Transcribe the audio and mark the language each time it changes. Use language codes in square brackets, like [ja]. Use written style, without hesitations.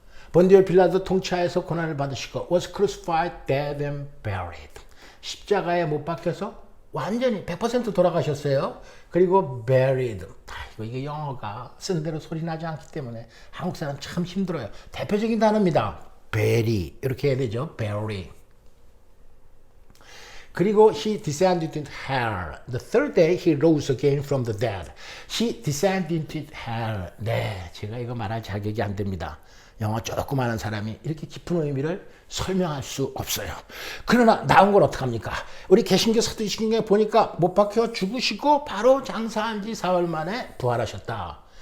[ko] 본디오 빌라도 통치하에서 고난을 받으시고 [en] was crucified, dead and buried. [ko] 십자가에 못 박혀서 완전히 100% 돌아가셨어요. 그리고 buried. 이게 영어가 쓴 대로 소리 나지 않기 때문에 한국 사람 참 힘들어요. 대표적인 단어입니다. bury 이렇게 해야 되죠. [en] bury. [ko] 그리고 [en] he descended into hell. The third day he rose again from the dead. He descended into hell. [ko] 네, 제가 이거 말할 자격이 안 됩니다. 영어 조금 아는 사람이 이렇게 깊은 의미를 설명할 수 없어요. 그러나 나온 걸 어떡합니까? 우리 개신교 사도신경에 보니까 못 박혀 죽으시고 바로 장사한 지 4월 만에 부활하셨다.